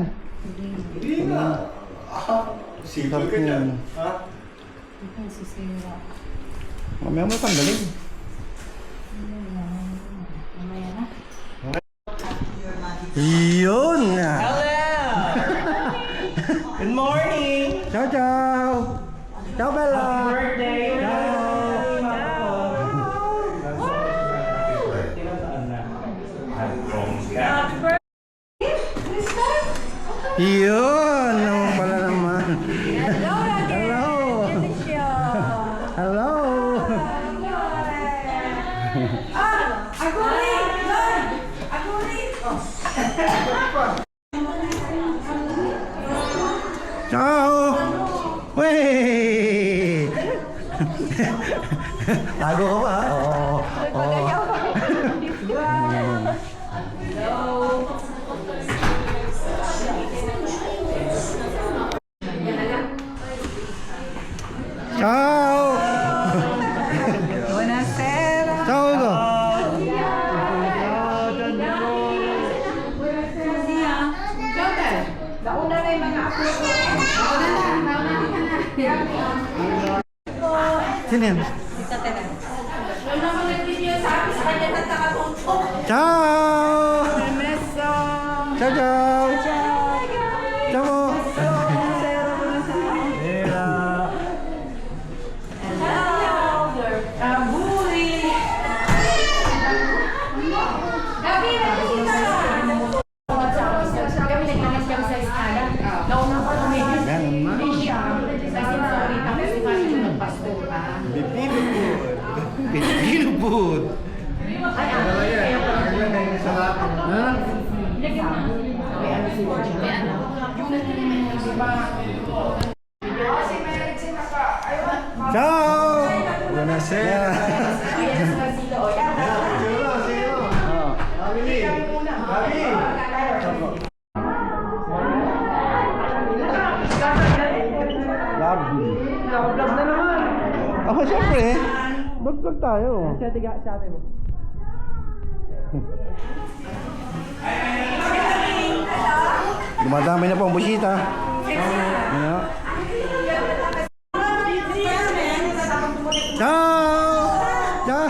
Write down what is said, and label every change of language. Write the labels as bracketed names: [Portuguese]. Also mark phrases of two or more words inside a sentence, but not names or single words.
[Filipino] Hindi na. Simple ka dyan. Ha? Mamaya mo tanggalin. Yun! [English] Hello! Good morning! [Italian] Ciao, ciao! Ciao, Bella! [English] Happy birthday! Happy birthday! [Filipino] Yun! Naman pala naman. [English] Hello, Hello! Hello! [Italian] Ciao! [Filipino] Wey! Tago ka pa? Oo. [Italian] Ciao! Buonasera. Ciao Ugo! [Filipino] Nauna na yung mga apo ko. Sino yan? Tita Tera. [Italian] Ciao! Permesso. Ciao, ciao! Ciao! Abuli. [Filipino] Kami naglakas kami sa escala. Nauna ko tumigil. Ganun na. Siya. Kasi sorry kami si Martin nagpastor pa. [English] Pilipino food! [Filipino] Ay, kaya pa. Ha? May ano si Roger. May ano. [Italian] Ciao! Buonasera. [Filipino] Ayan sa silo. O, yan. [English] Lovely. [Filipino] Vlog na naman. Ako, syempre. Vlog tayo. Sabi mo. Dumadami na po ang busita. Ano? [Italian] Ciao! Ciao!